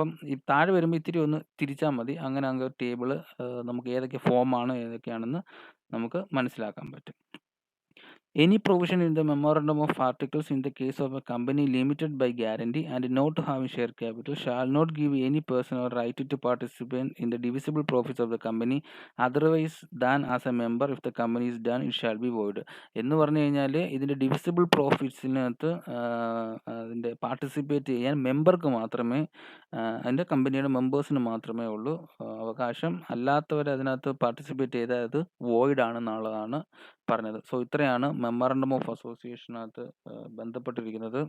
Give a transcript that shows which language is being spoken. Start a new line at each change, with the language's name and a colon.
Malayalam: അപ്പം ഈ താഴെ വരുമ്പോൾ ഇത്തിരി ഒന്ന് തിരിച്ചാൽ മതി. അങ്ങനെ അങ്ങ് ടേബിൾ നമുക്ക് ഏതൊക്കെ ഫോമാണ് ഏതൊക്കെയാണെന്ന് നമുക്ക് മനസ്സിലാക്കാൻ പറ്റും.
English: Any provision in the memorandum of articles in the case of a company limited by guarantee and not having share capital shall not give any person or right to participate in the divisible profits of the company otherwise than as a member. If the company is done, it shall be void.
Malayalam: എന്ന് പറഞ്ഞു കഴിഞ്ഞാൽ ഇതിൻ്റെ divisible പ്രോഫിറ്റ്സിനകത്ത് അതിൻ്റെ participate ചെയ്യാൻ മെമ്പർക്ക് മാത്രമേ, അതിൻ്റെ കമ്പനിയുടെ മെമ്പേഴ്സിന് മാത്രമേ ഉള്ളൂ അവകാശം. അല്ലാത്തവർ അതിനകത്ത് പാർട്ടിസിപ്പേറ്റ് ചെയ്താൽ അത് വോയിഡ് ആണെന്നുള്ളതാണ് പറഞ്ഞത്. സോ ഇത്രയാണ് മെമ്മോറണ്ടം ഓഫ് അസോസിയേഷനകത്ത് ബന്ധപ്പെട്ടിരിക്കുന്നത്.